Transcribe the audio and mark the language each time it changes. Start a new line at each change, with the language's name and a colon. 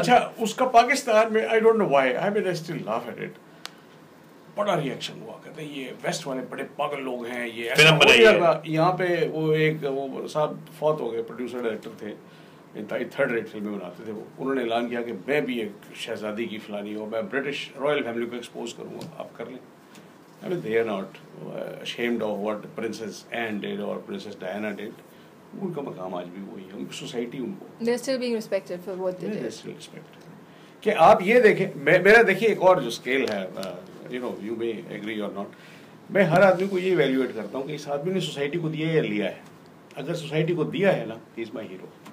Urdu: اچھا اس کا پاکستان میں
English: I don't know why I still laugh at it,
Urdu: بڑا ریئیکشن ہوا, کہتے ہیں یہ ویسٹ والے بڑے پاگل لوگ ہیں, یہ فلم بنائی ہے. یہاں پہ وہ صاحب فوت ہو گئے, پروڈیوسر ڈائریکٹر تھے, انتہائی تھرڈ ریٹ فلمیں بناتے تھے وہ. انہوں نے اعلان کیا کہ میں بھی ایک شہزادی کی فلانی ہوں, میں برٹش رائل فیملی کو ایکسپوز کروں گا, آپ کر لیں.
English: I mean, they are not ashamed of what Princess Anne did or Princess Diana did.
Urdu: ان کا مقام آج بھی وہی ہے, ان کی سوسائٹی ان کو
English: they're still being respected for what they did. they're still respected.
Urdu: کہ آپ یہ دیکھیں, میرا دیکھیے ایک اور جو اسکیل ہے,
English: you may agree or not,
Urdu: میں ہر آدمی کو یہ ایویلیویٹ کرتا ہوں کہ اس آدمی نے سوسائٹی کو دیا یا لیا ہے. اگر سوسائٹی کو دیا ہے نا,
English: he is my hero.